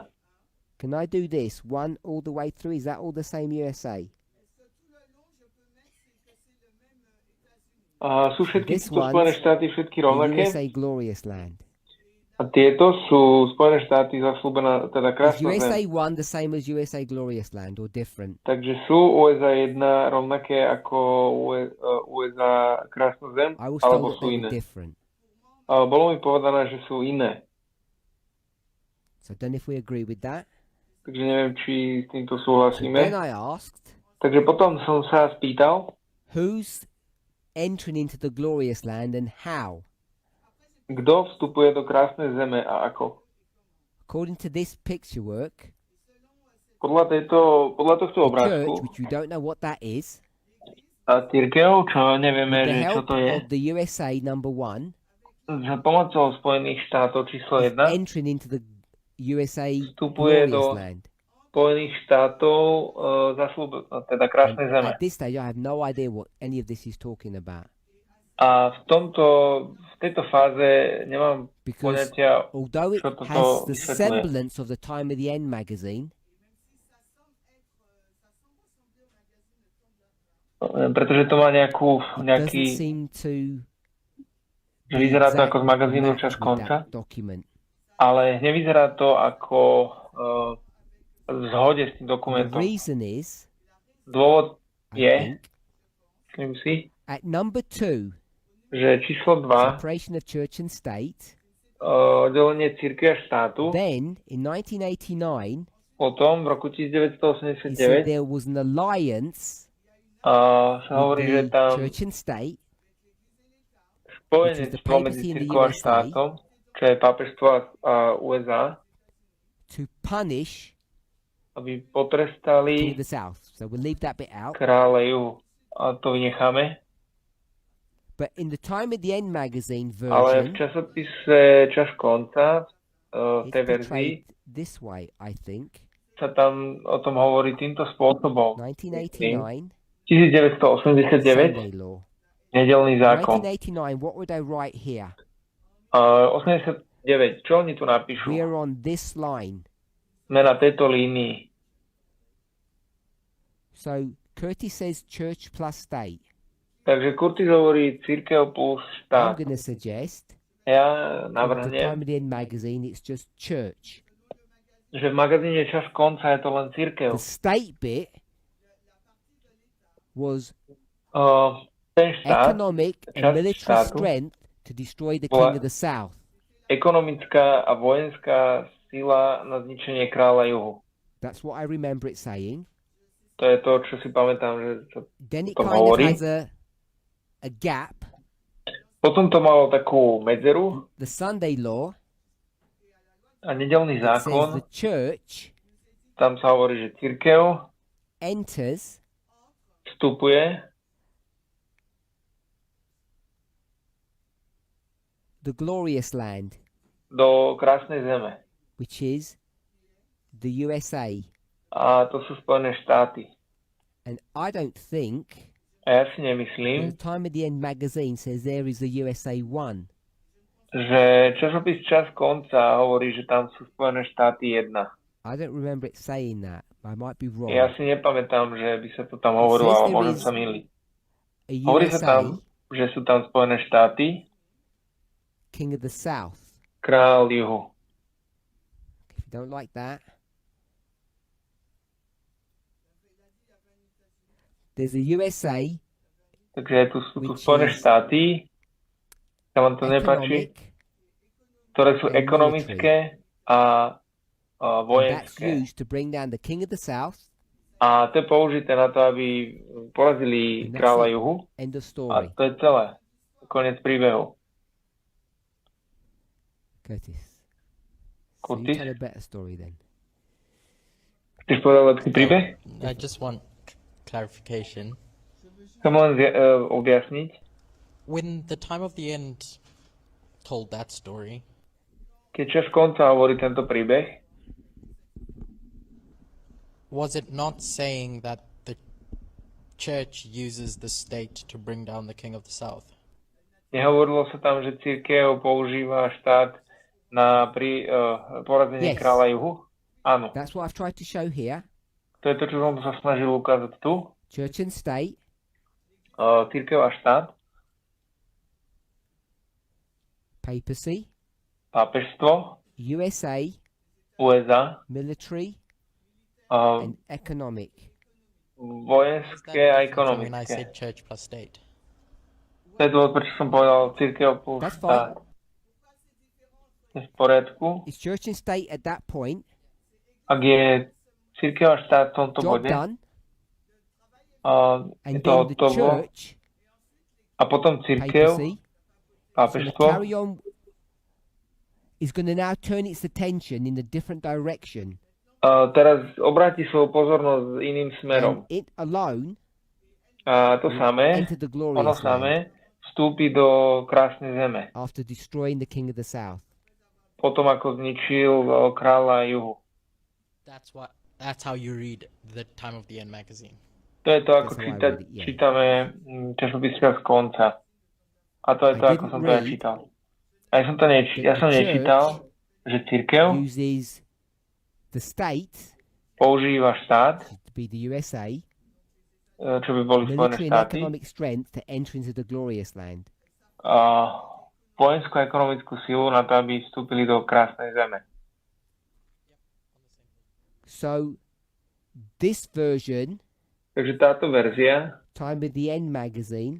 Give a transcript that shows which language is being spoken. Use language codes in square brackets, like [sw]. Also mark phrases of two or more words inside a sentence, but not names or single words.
[en] Can I do this one all the way through? Is that all the same USA? [sk] Sú všetky [en] This [sk] tieto [en] one's [sk] Spojené štáty všetky [en] The [sk] rovnaké. [en] USA glorious land. [sk] A tieto sú Spojené štáty zaslúbená, teda [en] Is [sk] krásna USA zem. [en] 1 the same as USA glorious land or different? [sk] Takže sú USA 1 rovnaké ako USA krásna zem, [en] I was [sk] alebo [en] told that [sk] sú [en] they [sk] iné. [en] were different. [sk] Bolo mi povedané, že sú iné. [en] So I don't know if we agree with that. [sk] Takže neviem, či s týmto [en] So then [sk] súhlasíme. [en] I asked, [sk] Takže potom som sa spýtal, [en] who's entering into the glorious land and how? [sk] kto vstupuje do krásnej zeme a ako. [en] According to this picture work, [sk] Podľa tohto [en] the [sk] obrázku, [en] church, which we don't know what that is, [sk] a cirkev, čo nevieme, [en] with the [sk] že čo [en] help [sk] to je, [en] of the USA number 1, [sk] za pomocou Spojených štátov číslo [en] is [sk] 1 [en] entering into the USA [sk] vstupuje [en] glorious [sk] do [en] land. [sk] Spojených štátov teda krásnej [en] And [sk] zeme. [en] at this stage, I have no idea what any of this is talking about. [sk] A v tejto fáze nemám [en] Because [sk] poňatia, [en] although it [sk] čo toto [en] has the [sk] vysvetľuje. [en] semblance of the Time of the End magazine, [sk] Pretože to má [en] it doesn't [sk] nejaký, [en] seem to [sk] že vyzerá to [en] exact [sk] ako z magazínu [en] match [sk] Čas [en] with [sk] konca, [en] that document. [sk] ale nevyzerá to ako v zhode s tým [en] The [sk] dokumentom. [en] reason is, [sk] Dôvod [en] I [sk] je, [en] think, [sk] myslím si, [en] at number 2, [sk] že číslo 2, [en] separation of church and state, [sk] oddelenie cirkvi a štátu, [en] then in 1989, [sk] potom v roku [en] he said [sk] 1989 [en] there was an alliance [sk] sa hovorí, že [en] with the [sk] tam [en] church and state, [sk] spojenectvo medzi [en] papacy in the [sk] cirkvou a [en] USA. [sk] štátom, čo je pápežstvo a USA, [en] to punish [sk] aby [en] King [sk] potrestali [en] of the South. So we'll leave that bit out. [sk] kráľa juhu. A to vynecháme. [en] But in the Time at the End magazine [sk] Ale v [en] version, [sk] časopise Čas konca, v [en] it's [sk] tej verzii, [en] portrayed this way, I think. [sk] sa tam o tom hovorí týmto spôsobom. [en] 1989, [sk] 1989, [en] Sunday law. [sk] nedelný zákon. [en] 1989, what would I write here? [sk] 89, čo oni tu napíšu? [en] We're on this line. [sk] Sme na tejto línii. [en] So Curtis says church plus state. [sk] Takže Curtis hovorí církev plus [en] I'm [sk] štát. [en] going to suggest [sk] Ja [en] in the Time [sk] navrhnem, [en] at the End magazine, it's just church. [sk] že v magazíne Čas konca je to len církev. [en] The state bit was [sk] Ten štát, [en] economic and [sk] časť [en] military [sk] štátu, [en] strength to destroy the [sk] bola [en] king of the South. [sk] ekonomická a vojenská sila na zničenie kráľa juhu. [en] That's what I remember it saying. [sk] To je to, čo si pamätám, že sa [en] Then it [sk] to [en] kind of [sk] hovorí. [en] has a gap. [sk] Potom to malo takú medzeru [en] The Sunday law [sk] a nedelný [en] that says [sk] zákon, [en] the church [sk] tam sa hovorí, že cirkev [en] enters [sk] vstupuje [en] the glorious land, [sk] do krásnej zeme. [en] which is the USA. [sk] A to sú Spojené štáty. [en] And I don't think [sk] A ja si [en] the [sk] nemyslím, [en] Time at the End magazine says there is a USA 1. [sk] že časopis Čas konca hovorí, že tam sú Spojené štáty 1. [en] I don't remember it saying that. I might be wrong. [sk] Ja si nepamätám, že by sa to tam hovorilo, ale môžem sa myliť. [en] A [sk] Hovorí sa [en] USA, [sk] tam, že sú tam Spojené štáty, [en] king of the South. [sk] král juhu. [en] If you don't like that, there's a USA [sk] Takže sú tu [en] Which [sk] Spojené [en] is [sk] štáty, sa vám to nepáči, [en] economic, [sk] ktoré sú [en] and [sk] ekonomické a [en] and that's [sk] vojenské. [en] used to bring down the king of the South. [sk] A to je použité na to, aby porazili [en] And that's [sk] kráľa [en] it. [sk] juhu. [en] End of [sk] A [en] story. [sk] to je celé. Koniec príbehu. [en] Curtis. So you [sk] Curtis? [en] tell a better story then. [sk] Chceš povedať lepší príbeh? [en] I just want clarification. [sk] Chcem len objasniť. [en] When the Time of the End told that story, [sk] Keď Čas konca hovorí tento príbeh, [en] was it not saying that the church uses the state to bring down the king of the south? [sk] nehovorilo sa tam, že cirkev používa štát na porazenie [en] Yes. [sk] kráľa juhu? Áno. [en] That's what I've tried to show here. [sk] To je to, čo som sa snažil ukázať tu. [en] Church and state, [sk] Cirkev a štát, [en] papacy, [sk] pápežstvo, [en] USA, [sk] USA, [en] military, uh, and economic. [sk] vojenské a [en] When I [sk] ekonomické. [en] said church plus state. [sk] To je dôvod, prečo som povedal cirkev plus [en] That's [sk] štát. [en] fine. [sk] Je v poriadku. [en] Is church and state at that point [sk] Ak je cirkev a štát v tomto [en] job [sk] bode, [en] done, [sk] je [en] and [sk] to [en] then the [sk] hotovo, [en] church, [sk] a potom cirkev, [en] papacy, is going to [sk] pápežstvo, [en] carry on, is going to now turn its attention in a different direction. [sk] teraz obráti svoju pozornosť iným smerom. [en] And it alone [sk] A to samé, [en] enter the [sk] ono [en] glorious land [sk] samé, vstúpi do krásnej zeme. [en] after destroying the king of the south. [sk] Potom ako zničil kráľa juhu. [en] That's how you read the Time of the End magazine. [sk] To je to, ako [en] That's how I read it, yeah. [sk] čítame časopis z konca. A to je to, [en] I [sk] ako [en] didn't [sk] som to ja [en] read [sk] čítal. A ja som to ja som [en] the [sk] nečítal, že cirkev [en] Uses the state, [sk] používa štát, [en] to be the USA, [sk] čo by boli Spojené [en] military and [sk] štáty, [en] economic strength to enter into the glorious land. [sk] a vojenskú a ekonomickú silu na to, aby vstúpili do krásnej zeme. [en] So this version, [sk] Takže táto verzia, [en] Time at the End magazine,